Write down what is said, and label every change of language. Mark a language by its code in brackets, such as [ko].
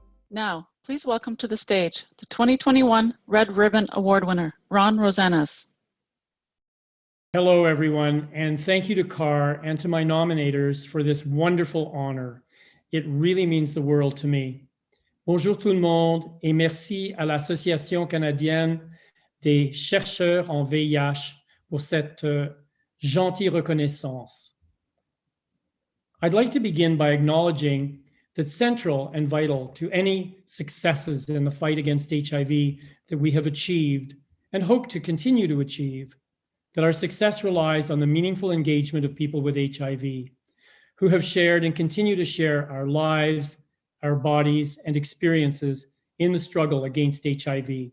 [en] Now, please welcome to the stage the 2021 Red Ribbon Award winner, Ron Rosanas. Hello, everyone, and thank you to CAHR and to my nominators for this wonderful honor. It really means the world to me. [fr] Bonjour tout le monde et merci à l'Association canadienne des chercheurs en VIH pour cette gentille reconnaissance. [en] I'd like to begin by acknowledging that central and vital to any successes in the fight against HIV that we have achieved and hope to continue to achieve, that our success relies on the meaningful engagement of people with HIV who have shared and continue to share our lives, our bodies, and experiences in the struggle against HIV.